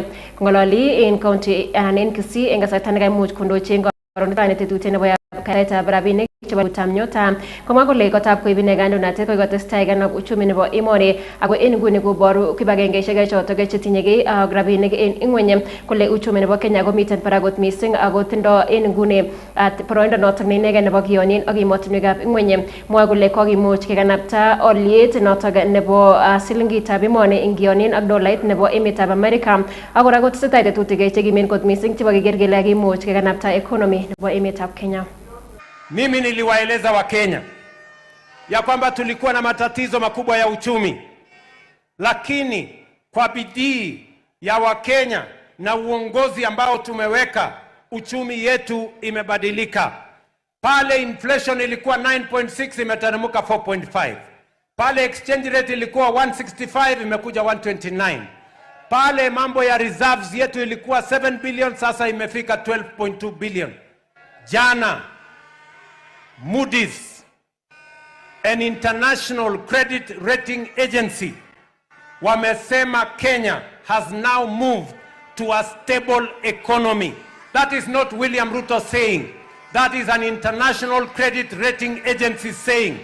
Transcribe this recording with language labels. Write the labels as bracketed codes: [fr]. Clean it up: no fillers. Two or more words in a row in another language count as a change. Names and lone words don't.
[kln] Kongololi en county anan en Kisii en kasarta nekaimuch kondochi en koronetanet tetutiet nebo kaitab rabinik chebo utam nyota komwa kole kotab koib ine kandoinatet ko kotestai kanab uchumi nebo emoni ako en nguni koboru kibagengeisiek chotok chetinyegei ak rabinik en ingweny kole uchumi nebo Kenya komiten barak kot mising ako tindo en nguni boroindo notok neinegei nebo kiyonin ak emotinwekab ingweny. Mwae kole kokimuch kekanapta oliet notok nebo silingitab emoni ing kiyonin ak dolait nebo emetab Amerika ak kora kotesetai tetutik chekimen kot mising chebo keker kele kimuch kekanapta economy nebo emetab Kenya. [sw] Mimi niliwaeleza Wakenya ya kwamba tulikuwa na matatizo makubwa ya uchumi, lakini kwa bidii ya Wakenya na uongozi ambao tumeweka, uchumi yetu imebadilika. Pale inflation ilikuwa 9.6 imeteremka 4.5. Pale [en] exchange rate [sw] ilikuwa 165 imekuja 129. Pale mambo ya reserves yetu ilikuwa 7 billion sasa imefika 12.2 billion. [en] Jana Moody's, an international credit rating agency, wamesema Kenya has now moved to a stable economy. That is not William Ruto saying. That is an international credit rating agency saying.